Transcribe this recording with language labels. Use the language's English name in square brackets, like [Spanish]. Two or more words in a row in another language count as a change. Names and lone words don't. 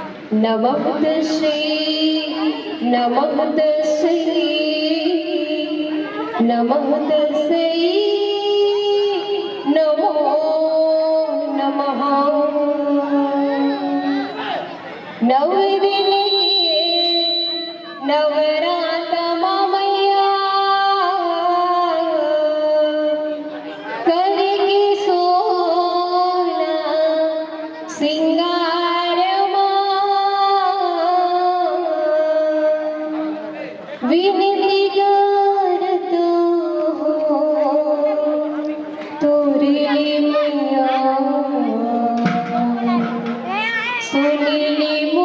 [Sanskrit] नमः तस्यै नमः तस्यै नमः तस्यै नमो नमः। [Chhattisgarhi] नव दिन नवरात्रमा मैया करके सोना सिंगार विनती करत हो तोरे मैया सुनली